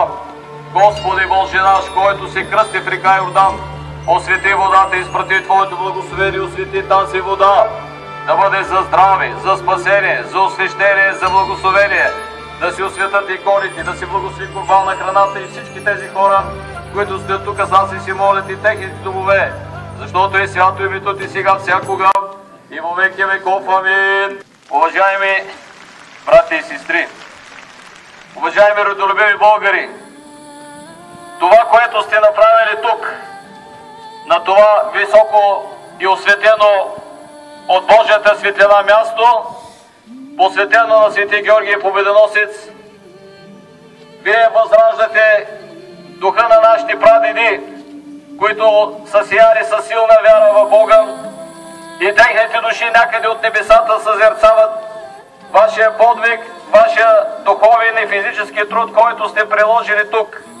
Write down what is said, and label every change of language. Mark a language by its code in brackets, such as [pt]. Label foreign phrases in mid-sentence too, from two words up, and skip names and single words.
[bg] Господи Боже наш, който се кръсти в река Йордан, освети водата, изпрати Твоето благословение, освети тази вода, да бъде за здраве, за спасение, за освещение, за благословение, да се осветят иконите, да се благослови курбан на храната и всички тези хора, които стоят тук с нас и си молят и техните домове, защото е свято името Ти сега всякога и [cu] во веки веков. [bg] Амин. Уважаеми брати и сестри, уважаеми родолюбиви българи, това, което сте направили тук, на това високо и осветено от Божията светлина място, посветено на свети Георги Победоносец, вие възраждате духа на нашите прадеди, които са сияли със силна вяра в Бога и техните души някъде от небесата съзерцават вашия подвиг, вашия духовен и физически труд, който сте приложили тук.